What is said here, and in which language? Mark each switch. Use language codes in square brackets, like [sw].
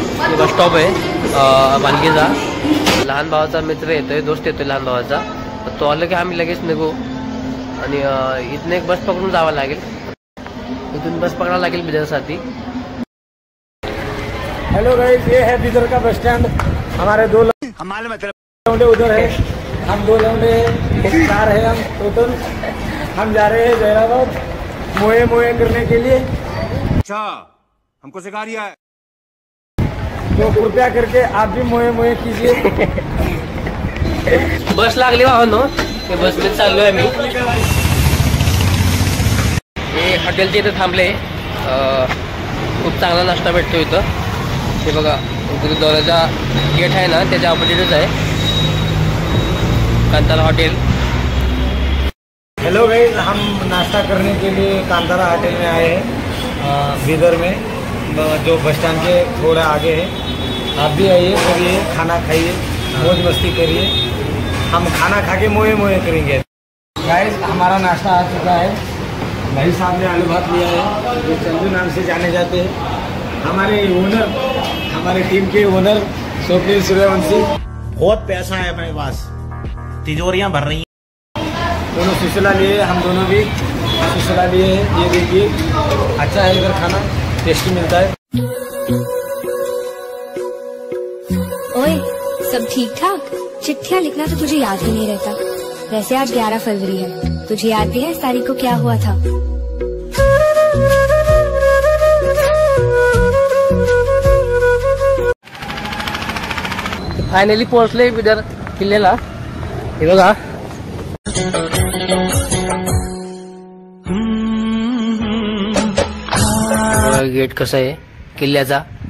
[mr] हे bus stop आहे पालखीचा. लहान भावाचा मित्र येतोय, दोस्त येतोय लहान भावाचा. तर तो आला की आम्ही लगेच निघू. आणि इथनं एक बस पकडून जावं लागेल. इथून बस पकडावं लागेल बिदरसाठी. [hi] हेलो गाइस, ये है बिदर का बस स्टैंड. हमारे 2 लौंडे उधर है, हम 2 लौंडे 4 है हम टोटल. हम जा रहे हैं जैराबाद मोए मोए करने के लिए. अच्छा, हमको सिखा रिया है. तो कृपया करके आप भी मोए मोए कीजिए. [mr] बस लागली भावांनो. ते बसमध्ये चाललोय मी. हे हॉटेलच्या इथे थांबले. खूप चांगला नाश्ता भेटतो इथं. हे बघा, गुरुद्वाराचा गेट आहे ना, त्याच्या ऑपोजिटच आहे कांतारा हॉटेल. [hi] हेलो गाइस, हम नाश्ता करने के लिए कांतारा होटल में आए हैं बिदर में, जो बस स्टैंड के थोड़ा आगे है. आप भी आइए, करिए, खाना खाइए, मौज मस्ती करिए. हम खाना खा के मोए मोए करेंगे. गाइस, हमारा नाश्ता आ चुका है. भाई साहब ने आलू भात लिया है, जो चंदू नाम से जाने जाते हैं. हमारे ओनर, हमारे टीम के ओनर स्वप्निल सूर्यवंशी. बहुत पैसा है अपने पास, तिजोरियां भर रही हैं. दोनों सुशीला लिए, हम दोनों भी सुशीला लिए हैं. ये देखिए, अच्छा है इधर खाना, टेस्टी मिलता है. ओए, सब ठीक ठाक? चिट्ठियाँ लिखना तो तुझे याद ही नहीं रहता. वैसे आज 11 फरवरी है. तुझे याद भी है इस तारीख को क्या हुआ था? [mr] फायनली पोहोचले बिदर किल्ल्याला. हे बघा, गेट कसं आहे किल्ल्याचा.